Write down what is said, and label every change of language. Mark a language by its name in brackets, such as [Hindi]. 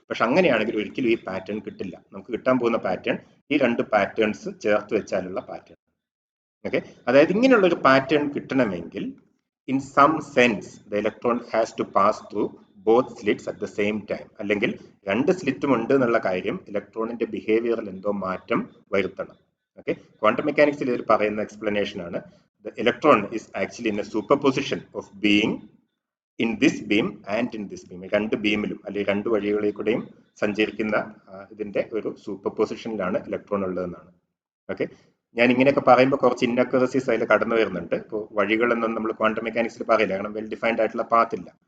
[Malayalam] പക്ഷെ അങ്ങനെയാണെങ്കിൽ ഒരിക്കലും ഈ പാറ്റേൺ കിട്ടില്ല. നമുക്ക് കിട്ടാൻ പോകുന്ന പാറ്റേൺ ഈ രണ്ട് പാറ്റേൺസ് ചേർത്ത് വെച്ചാലുള്ള പാറ്റേൺ. ഓക്കെ, അതായത് ഇങ്ങനെയുള്ള ഒരു പാറ്റേൺ കിട്ടണമെങ്കിൽ [English] In some sense the electron has to pass through both slits at the same time. [Malayalam] അല്ലെങ്കിൽ രണ്ട് സ്ലിറ്റും ഉണ്ട് എന്നുള്ള കാര്യം ഇലക്ട്രോണിന്റെ ബിഹേവിയറിൽ എന്തോ മാറ്റം വരുത്തണം. ഓക്കെ, ക്വാണ്ടം മെക്കാനിക്സിൽ ഇതിൽ പറയുന്ന എക്സ്പ്ലനേഷൻ ആണ്: [English] the electron is actually in a superposition of being in this beam and in this beam. [Malayalam] രണ്ട് ബീമിലും അല്ലെങ്കിൽ രണ്ട് വഴികളിൽ കൂടെയും സഞ്ചരിക്കുന്ന ഇതിന്റെ ഒരു സൂപ്പർ പൊസിഷനിലാണ് ഇലക്ട്രോൺ ഉള്ളതെന്നാണ്. ഓക്കെ, ഞാൻ ഇങ്ങനെയൊക്കെ പറയുമ്പോൾ കുറച്ച് ഇൻഅക്യുറസീസ് അതിൽ കടന്നു വരുന്നുണ്ട്. ഇപ്പോൾ വഴികളെന്നൊന്നും നമ്മൾ ക്വാണ്ടം മെക്കാനിക്സിൽ പറയില്ല, കാരണം വെൽ ഡിഫൈൻഡ് ആയിട്ടുള്ള പാത്ത് ഇല്ല.